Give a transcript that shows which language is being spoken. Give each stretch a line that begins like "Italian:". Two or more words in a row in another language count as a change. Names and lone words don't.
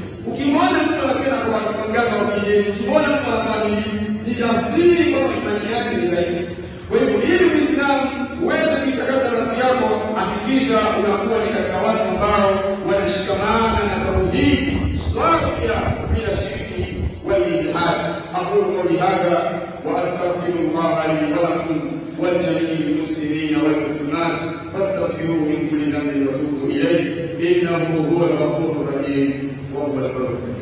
Swahili: Ukimwona mtu anapenda kuangana na wengine, ukimwona mtu anaamini, ni tafsiri kwamba imani yake ni dhaifu. Kwa hivyo ili Muislamu uweze kuitakasa nafsi yako, hakikisha unakuwa ni katika watu ambao wanashikamana na tauhidi safia bila shirki
Arabic: والإلحاد. أقول قولي هذا وأستغفر الله لي ولكم ولجميع المسلمين والمسلمات فاستغفروه من كل ذنب وتوبوا إليه إنه هو الغفور الرحيم وهو البر.